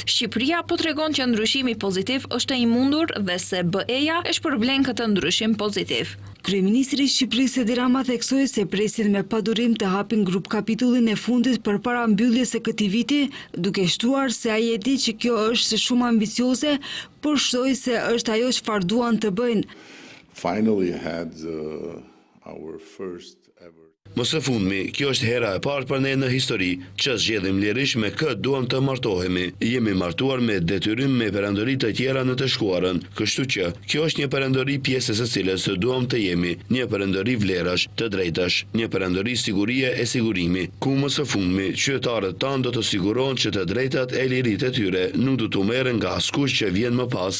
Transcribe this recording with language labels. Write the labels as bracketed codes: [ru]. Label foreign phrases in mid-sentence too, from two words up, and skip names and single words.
[sq] Shqipëria po tregon që ndryshimi pozitiv është i mundur dhe se BE-ja e shpërblen këtë ndryshim pozitiv. Kryeministri i Shqipërisë Edi Rama theksoi se presin me padurim të hapin grup kapitullin e fundit përpara mbylljes së këtij viti, duke shtuar se ai e di që kjo është shumë ambicioze, por shtoi se është ajo çfarë duan të bëjnë. [en] Finally had our first ever. [sq] Më së fundmi, kjo është hera e parë për ne në histori që zgjedhim lirisht me kë duam të martohemi. Jemi martuar me detyrim me perandori të tjera në të shkuarën, kështu që kjo është një perandori pjesës së cilës duam të jemi, një perandori vlerash, të drejtash, një perandori sigurie e sigurimi, ku më së fundmi qytetarët tanë do të sigurohen që të drejtat e liritë e tyre nuk do të merren nga askush që vjen më pas.